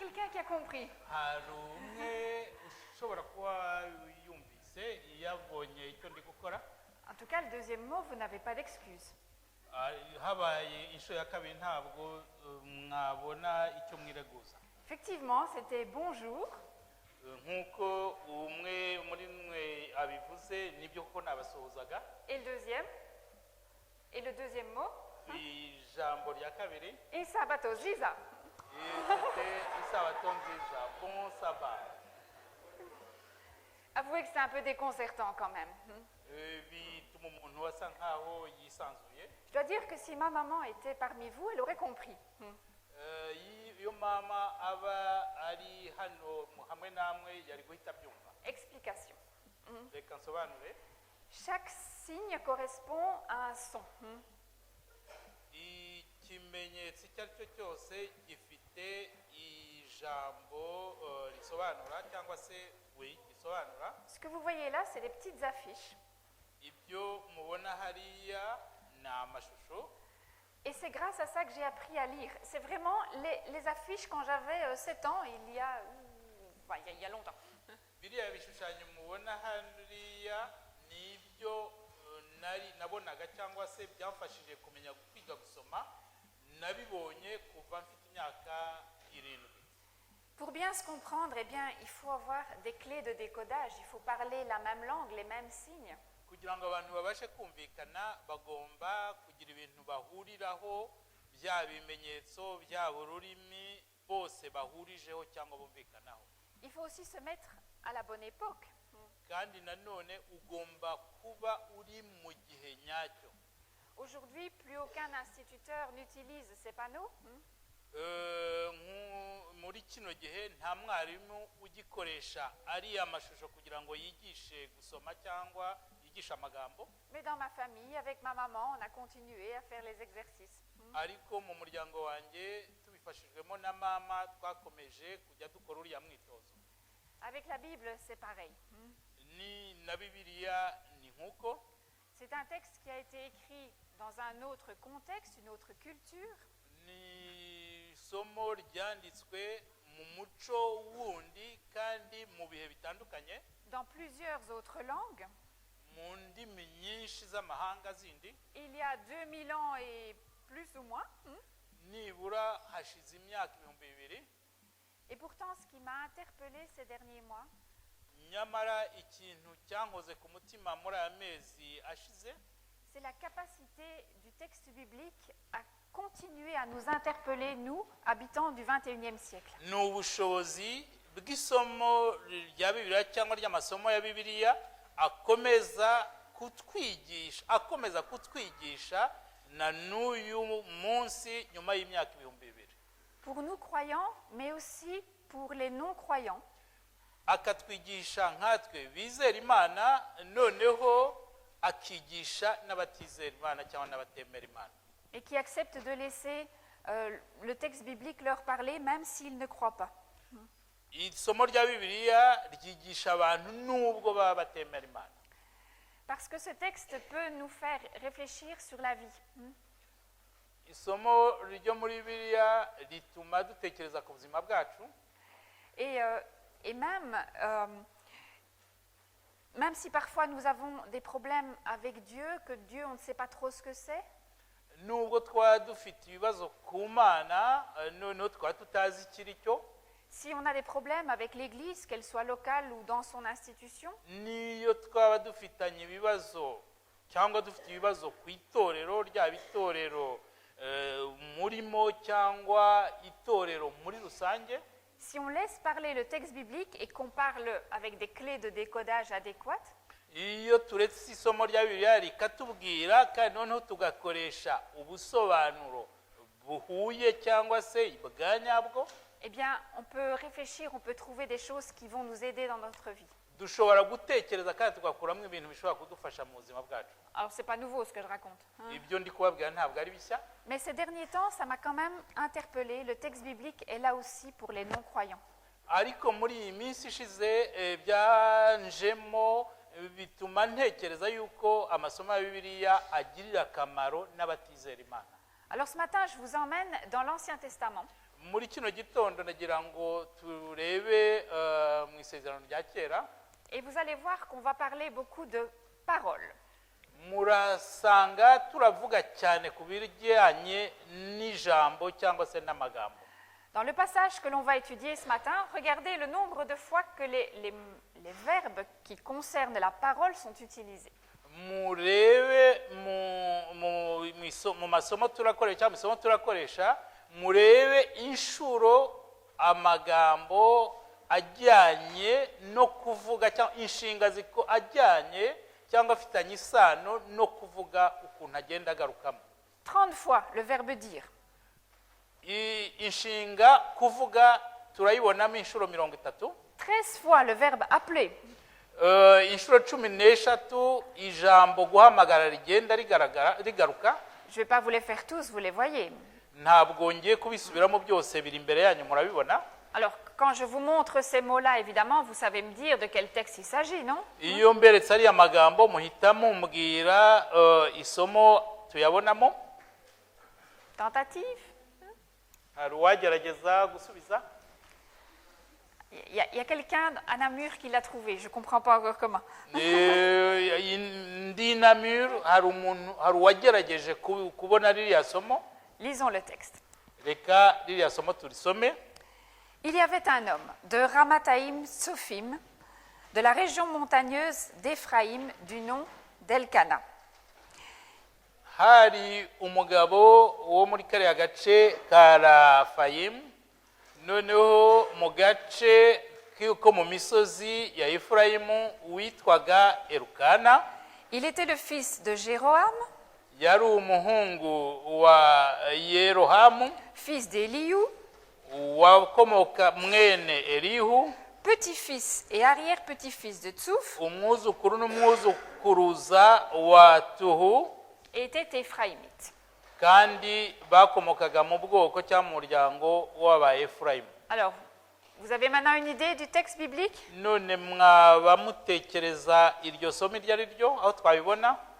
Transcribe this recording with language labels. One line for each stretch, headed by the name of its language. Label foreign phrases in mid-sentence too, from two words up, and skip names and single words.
French: qui a compris?
Kinyarwanda: hari umwe ushobora kuba yumvise yabonye icyo ndi gukora.
French: En tout cas, le deuxième mot, vous n'avez pas d'excuse.
Kinyarwanda: Habaye inshuro ya kabiri ntabwo mwabona icyo mwireguza.
French: Effectivement, c'était bonjour.
Kinyarwanda: Nk'uko umwe muri mwe abivuze nibyo ko nabasuhuzaga.
French: Et le deuxième? Et le deuxième mot?
Kinyarwanda: Ijambo rya kabiri. Isabato nziza.
French: C'était
Kinyarwanda: isabato nziza.
French: Bon sabbat. Avouez que c'est un peu déconcertant quand même.
Kinyarwanda: Bituma umuntu asa nkaho yisanzuye.
French: Je dois dire que si ma maman était parmi vous, elle aurait compris.
Kinyarwanda: Iyo mama aba ari hano hamwe namwe yari guhita byumva.
French: Explication.
Kinyarwanda: Reka nsobanure.
French: Chaque signe correspond à un son.
Kinyarwanda: Ikimenyetso icyo ari cyo cyose gifite ijambo risobanura cyangwa se gisobanura.
French: Ce que vous voyez là, c'est des petites affiches.
Kinyarwanda: Ibyo mubona hariya ni amashusho.
French: Et c'est grâce à ça que j'ai appris à lire. C'est vraiment les affiches quand j'avais 7 ans, il y a longtemps.
Kinyarwanda: Biriya bishushanyo mubona hariya ni ibyo nabonaga cyangwa se byamfashije kumenya kwiga gusoma, nabibonye kuva mfite imyaka 7.
French: Pour bien se comprendre, eh bien, il faut avoir des clés de décodage, il faut parler la même langue, les mêmes signes.
Kinyarwanda: Kugira ngo abantu babashe kumvikana bagomba kugira ibintu bahuriraho, bya bimenyetso bya ururimi bose bahurijeho cyangwa bumvikanaho.
French: Il faut aussi se mettre à la bonne époque.
Kinyarwanda: Kandi nanone ugomba kuba uri mu gihe nyacyo.
French: Aujourd'hui, plus aucun instituteur n'utilise ces panneaux.
Kinyarwanda: Muri kino gihe nta mwarimu ugikoresha ari amashusho kugira ngo yigishe gusoma cyangwa yigisha amagambo.
French: Mais dans ma famille, avec ma maman, on a continué à faire les exercices.
Kinyarwanda: Ariko mu muryango wanjye tubifashijwemo na mama twakomeje kujya dukora uriya mwitozo.
French: Avec la Bible, c'est pareil.
Kinyarwanda: Ni na Bibiliya ni nkuko.
French: C'est un texte qui a été écrit dans un autre contexte, une autre culture.
Kinyarwanda: Ni somo ryanditswe mu muco wundi kandi mu bihe bitandukanye.
French: Dans plusieurs autres langues.
Kinyarwanda: Mu ndimi nyinshi z'amahanga zindi.
French: Il y a 2000 ans et plus ou moins.
Kinyarwanda: Nibura hashize imyaka 2000.
French: Et pourtant, ce qui m'a interpellée ces derniers mois,
Kinyarwanda: nyamara ikintu cyankoze ku mutima muri aya mezi ashize,
French: c'est la capacité du texte biblique à continuer à nous interpeller, nous, habitants du 21e siècle.
Kinyarwanda: Ni ubushobozi bw'isomo rya Bibiliya cyangwa ry'amasomo ya Bibiliya akomeza kutwigisha na n'uyu munsi nyuma y'imyaka 2000.
French: Pour nous croyants, mais aussi pour les non-croyants.
Kinyarwanda: Akatwigisha nkatwe bizera Imana, noneho akigisha n'abatizera Imana cyangwa n'abatemera Imana.
French: Et qui acceptent de laisser le texte biblique leur parler, même s'ils ne croient pas.
Kinyarwanda: Isomo rya Bibiliya ryigisha abantu nubwo baba batemera Imana.
French: Parce que ce texte peut nous faire réfléchir sur la vie.
Kinyarwanda: Isomo ryo muri Bibiliya rituma dutekereza ku buzima bwacu.
French: Et même si parfois nous avons des problèmes avec Dieu, que Dieu, on ne sait pas trop ce que c'est.
Kinyarwanda: Nubwo twaba dufite ibibazo ku Mana, noneho twaba tutazi ikiri cyo.
French: Si on a des problèmes avec l'Église, qu'elle soit locale ou dans son institution.
Kinyarwanda: Niyo twaba dufitanye ibibazo cyangwa dufite ibibazo ku itorero ryaba itorero murimo cyangwa itorero muri rusange.
French: Si on laisse parler le texte biblique et qu'on parle avec des clés de décodage adéquates,
Kinyarwanda: iyo turetse isomo rya Bibiliya rikatubwira kandi noneho tugakoresha ubusobanuro buhuye cyangwa se bwa nyabwo,
French: eh bien, on peut réfléchir, on peut trouver des choses qui vont nous aider dans notre vie.
Kinyarwanda: dushobora gutekereza kandi tugakuramo ibintu bishobora kudufasha mu buzima bwacu.
French: Alors, c'est pas nouveau ce que je raconte.
Kinyarwanda: Ibyo ndi kubabwira ntabwo ari bishya.
French: Mais ces derniers temps, ça m'a quand même interpellée. Le texte biblique est là aussi pour les non-croyants.
Kinyarwanda: Ariko muri iyi minsi ishize byanjemo bituma ntekereza yuko amasomo ya Bibiliya agirira akamaro n'abatizera Imana.
French: Alors ce matin, je vous emmène dans l'Ancien Testament.
Kinyarwanda: muri kino gitondo nagira ngo turebe mu isezerano rya kera.
French: Et vous allez voir qu'on va parler beaucoup de paroles.
Kinyarwanda: Murasanga turavuga cyane ku bijyanye n'ijambo cyangwa se n'amagambo.
French: Dans le passage que l'on va étudier ce matin, regardez le nombre de fois que les verbes qui concernent la parole sont utilisés.
Kinyarwanda: Murebe mu masomo turakoresha cyangwa isomo turakoresha, murebe inshuro amagambo ajyanye no kuvuga cyangwa inshinga ziko ajyanye cyangwa afitanye isano no kuvuga ukuntu agenda agarukamo.
French: 30 fois le verbe dire.
Kinyarwanda: Inshinga kuvuga turayibonamo inshuro 30.
French: 13 fois le verbe appeler.
Kinyarwanda: Inshuro 13 ijambo guhamagara rigenda rigaruka.
French: Je ne vais pas vous les faire tous, vous les voyez.
Kinyarwanda: Ntabwo ngiye kubisubiramo byose biri imbere yanyu murabibona.
French: Alors, quand je vous montre ces mots-là, évidemment, vous savez me dire de quel texte il s'agit, non?
Kinyarwanda: Iyo mberetse ari amagambo muhita mumbwira isomo tuyabonamo.
French: Tentative?
Kinyarwanda: Hari uwagerageza gusubiza?
French: Il y a quelqu'un à Namur qui l'a trouvé, je ne comprends pas encore comment.
Kinyarwanda: Ndi Namur hari uwagerageje kubona ririya somo.
French: Lisons le texte.
Kinyarwanda: Reka ririya somo turisome.
French: Il y avait un homme de Ramathaïm Tsophim, de la région montagneuse d'Éphraïm, du nom d'Elkana.
Kinyarwanda: Hari umugabo wo muri kariya gace ka Rafayimu, noneho mu gace ko mu misozi ya Efurayimu witwaga Elukana.
French: Il était le fils de Jéroham,
Kinyarwanda: yari umuhungu wa Yerohamu,
French: fils d'Elihu,
Kinyarwanda: wakomoka mwene Elihu,
French: petit-fils et arrière-petit-fils de Tsouf,
Kinyarwanda: umwuzukuru n'umwuzukuruza wa Tuhu,
French: et était éphraïmite.
Kinyarwanda: kandi bakomokaga mu bwoko cyangwa mu muryango w'aba Efurayimu.
French: Alors, vous avez maintenant une idée du texte biblique?
Kinyarwanda: None mwaba mutekereza iryo somo iryo ari ryo aho twabibona?